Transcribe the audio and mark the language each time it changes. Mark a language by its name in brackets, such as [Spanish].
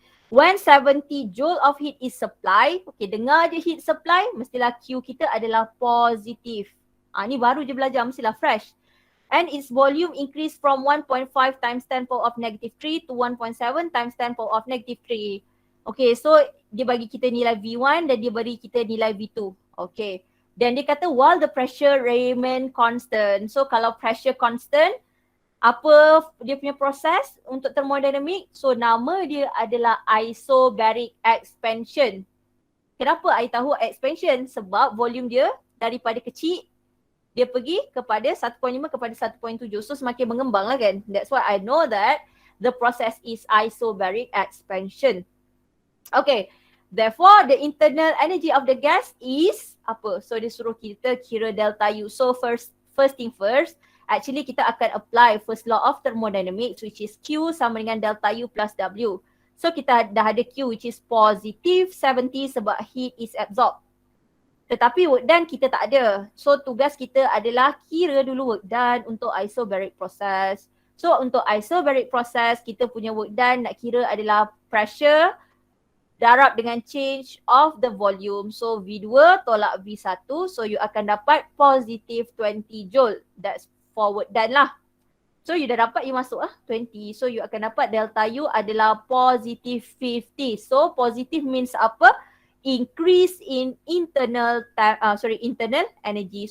[English] When 70 joule of heat is supplied. [Malay] Okay, dengar je heat supply. Mestilah Q kita adalah positif. Ni baru je belajar. Mestilah fresh. [English] And its volume increase from 1.5 times 10 power of negative 3 to 1.7 times 10 power of negative 3. [Malay] Okay, so dia bagi kita nilai V1 dan dia beri kita nilai V2. Okay. Dan dia kata [English] while the pressure remain constant. [Malay] So kalau pressure constant, apa dia punya proses untuk thermodynamic? So nama dia adalah isobaric expansion. Kenapa I tahu expansion? Sebab volume dia daripada kecil dia pergi kepada 1.5 kepada 1.7. So semakin mengembang lah kan. [English] That's why I know that the process is isobaric expansion. Okay. Therefore, the internal energy of the gas is apa? [Malay] So dia suruh kita kira delta U. So [English] first thing first, actually kita akan apply first law of thermodynamics [Malay] which is Q sama dengan delta U plus W. [English] So [Malay] kita dah ada [English] Q which is positive 70 [Malay] sebab [English] heat is absorbed. [Malay] Tetapi work done kita tak ada. So tugas kita adalah kira dulu work done untuk isobaric process. So untuk isobaric process kita punya work done nak kira adalah pressure darab dengan change of the volume. So V2 tolak V1. So you akan dapat positive 20 joule. [English] That's for work done [Malay] lah. [English] So you [Malay] dah dapat, [English] you masuk 20. [Malay] So you akan dapat delta U adalah positive 50. [English] So positive means [Malay] apa? [English] Increase in internal energy.